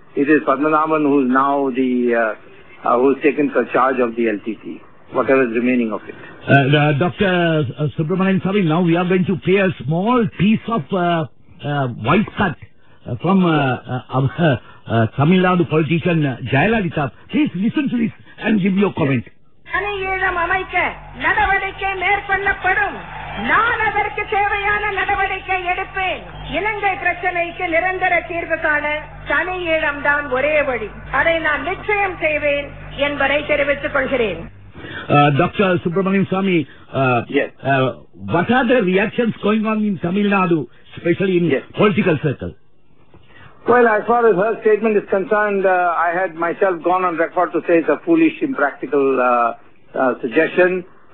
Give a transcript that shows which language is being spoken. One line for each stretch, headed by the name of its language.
English: it is Padmanabhan who's now who's taken charge of the LTT, whatever is remaining of it. Dr. Subramanian Swamy, now we are going to play a small piece of voice cut from our Tamil Nadu politician Jayalalitha. Please listen to this and give your comment.
Tamil: அணையீழம் அமைக்க நடவடிக்கை மேற்கொள்ளப்படும். நான் அதற்கு தேவையான நடவடிக்கை எடுப்பேன். இலங்கை பிரச்சனைக்கு நிரந்தர தீர்வு காண தனியீழம் தான் ஒரே வழி. அதை நான் நிச்சயம் செய்வேன் என்பதை தெரிவித்துக் கொள்கிறேன்.
English: Dr. Subramanian Swamy, yes. What are the reactions going on in Tamil Nadu, especially in political circle? Well, as far as her statement is concerned, I had myself gone on record to say it's a foolish, impractical suggestion.